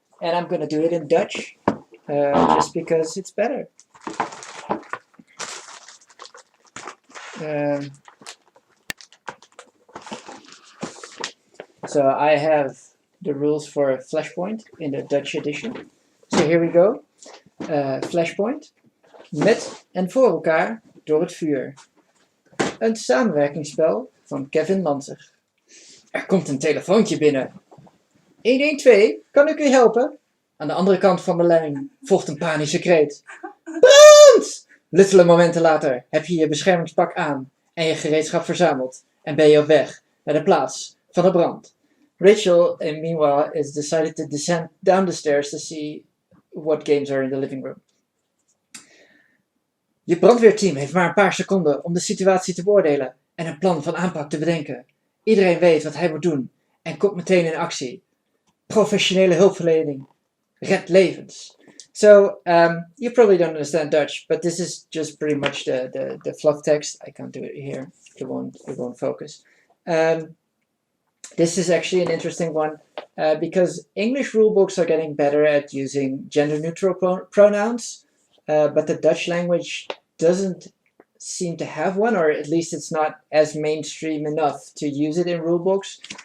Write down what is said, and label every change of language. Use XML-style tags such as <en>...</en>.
<en>book, and I'm gonna do it in Dutch, just because it's better. So I have the rules for Flashpoint in the Dutch edition. So here we go. Flashpoint.</en> <nl>Met en voor elkaar door het vuur. Een samenwerkingsspel van Kevin Lanzer. Er komt een telefoontje binnen. 112, kan ik u helpen? Aan de andere kant van de lijn volgt een panische kreet. Brand! Luttele momenten later heb je je beschermingspak aan en je gereedschap verzameld en ben je op weg naar de plaats van de brand.</nl> <en>Rachel, meanwhile, is decided to descend down the stairs to see what games are in the living room.</en> <nl>Je brandweerteam heeft maar een paar seconden om de situatie te beoordelen en een plan van aanpak te bedenken. Iedereen weet wat hij moet doen en komt meteen in actie. Professionele hulpverlening redt levens.</nl> <en>So, you probably don't understand Dutch, but this is just pretty much the fluff text. I can't do it here. It won't focus. This is actually an interesting one because English rulebooks are getting better at using gender-neutral pronouns, but the Dutch language doesn't seem to have one, or at least it's not as mainstream enough to use it in rulebooks.</en>